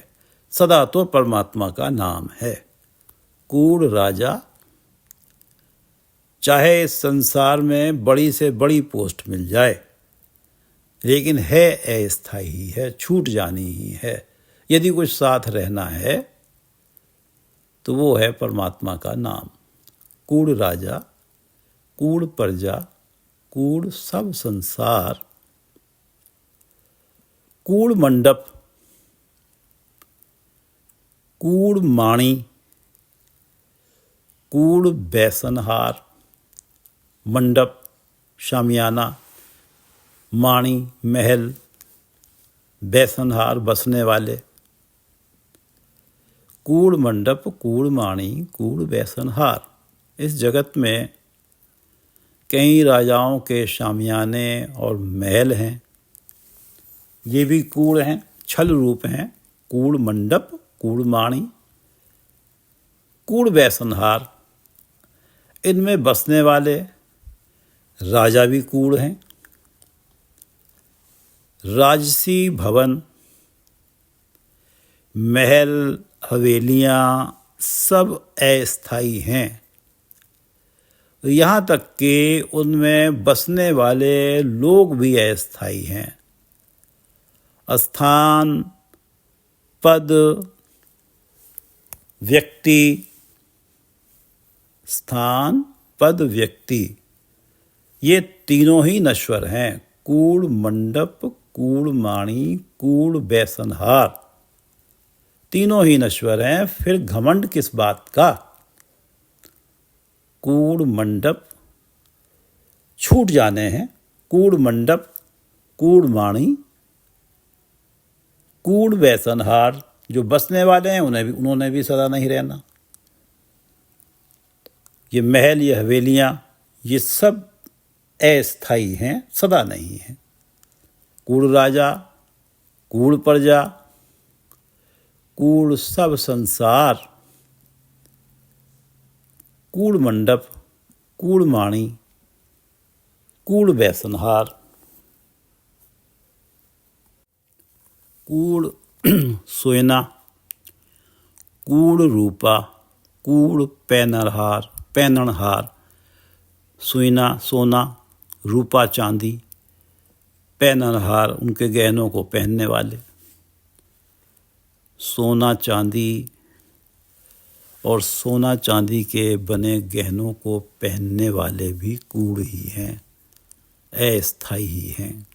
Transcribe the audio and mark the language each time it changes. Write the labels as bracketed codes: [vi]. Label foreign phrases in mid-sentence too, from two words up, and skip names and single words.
[hi] सदा तो परमात्मा का नाम है। [pa] ਕੂੜ ਰਾਜਾ, [hi] चाहे इस संसार में बड़ी से बड़ी पोस्ट मिल जाए, लेकिन है अस्थायी ही है, छूट जानी ही है। यदि कुछ साथ रहना है तो वो है परमात्मा का नाम। [pa] ਕੂੜ ਰਾਜਾ, ਕੂੜ ਪਰਜਾ, ਕੂੜ ਸਭ ਸੰਸਾਰ। ਕੂੜ ਮੰਡਪ, ਕੂੜ ਮਾਣੀ, ਕੂੜ ਵਿਅਸਨਹਾਰ। [hi] मंडप, शामियाना, माणी, महल, व्यसनहार, बसने वाले। [pa] ਕੂੜ ਮੰਡਪ, ਕੂੜ ਮਾਣੀ, ਕੂੜ ਵਿਅਸਨਹਾਰ। [hi] इस जगत में कई राजाओं के शामियाने और महल हैं। ये भी कूड़ हैं, छल रूप हैं। [pa] ਕੂੜ ਮੰਡਪ, ਕੂੜ ਮਾਣੀ, ਕੂੜ ਵਿਅਸਨਹਾਰ। [hi] इनमें बसने वाले राजा भी कूड़ हैं। राजसी भवन, महल, हवेलियाँ सब अस्थायी हैं। यहाँ तक कि उनमें बसने वाले लोग भी अस्थायी हैं। स्थान, पद, व्यक्ति। स्थान, पद, व्यक्ति, ये तीनों ही नश्वर हैं। [pa] ਕੂੜ ਮੰਡਪ, ਕੂੜ ਮਾਣੀ, ਕੂੜ ਵਿਅਸਨਹਾਰ, [hi] तीनों ही नश्वर हैं। फिर घमंड किस बात का? [pa] ਕੂੜ ਮੰਡਪ [hi] छूट जाने हैं। [pa] ਕੂੜ ਮੰਡਪ, ਕੂੜ ਮਾਣੀ, ਕੂੜ ਵਿਅਸਨਹਾਰ। [hi] जो बसने वाले हैं उन्होंने भी सदा नहीं रहना। ये महल, ये हवेलियाँ, ये सब अस्थायी हैं, सदा नहीं हैं। [pa] ਕੂੜ ਰਾਜਾ, ਕੂੜ ਪਰਜਾ, ਕੂੜ ਸਭ ਸੰਸਾਰ, ਕੂੜ ਮੰਡਪ, ਕੂੜ ਮਾਣੀ, ਕੂੜ ਬੈਸਨਹਾਰ, ਕੂੜ ਸੋਇਨਾ, ਕੂੜ ਰੂਪਾ, ਕੂੜ ਪੈਨਨਹਾਰ, [hi] सोयना सोना, रूपा चांदी, पैननहार उनके गहनों को पहनने वाले। सोना चांदी और सोना चांदी के बने गहनों को पहनने वाले भी कूड़ ही हैं, अस्थाई ही हैं।